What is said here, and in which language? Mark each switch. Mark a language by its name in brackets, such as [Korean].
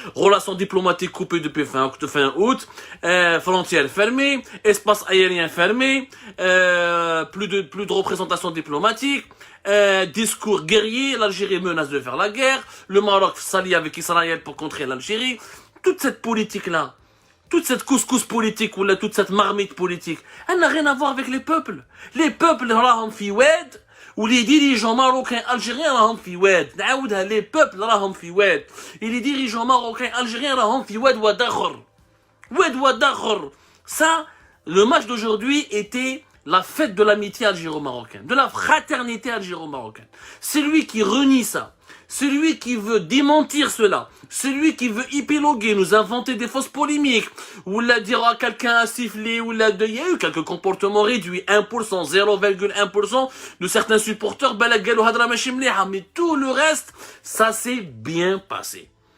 [French] Relations diplomatiques coupées depuis fin août, frontières fermées, espace aérien fermé, plus de représentation diplomatique, discours guerrier, l'Algérie menace de faire la guerre, le Maroc s'allie avec Israël pour contrer l'Algérie. Toute cette politique-là, toute cette couscous politique ou là, toute cette marmite politique, elle n'a rien à voir avec les peuples. Les peuples, [Arabic] راهم في واد, [French] ou les dirigeants marocains, algériens, راهم في واد. [Arabic] نعاودها, [French] les peuples, [Arabic] راهم في واد. [French] Et les dirigeants marocains, algériens, [Arabic] راهم في واد وداخر. واد وداخر. [French] Ça, le match d'aujourd'hui était la fête de l'amitié algéro-marocaine, de la fraternité algéro-marocaine. Celui qui renie ça, celui qui veut démentir cela, celui qui veut épiloguer, nous inventer des fausses polémiques, ou la dire à quelqu'un à siffler, ou la il y a eu quelques comportements réduits, 1%, 0,1% de certains supporters, mais tout le reste, ça s'est bien passé.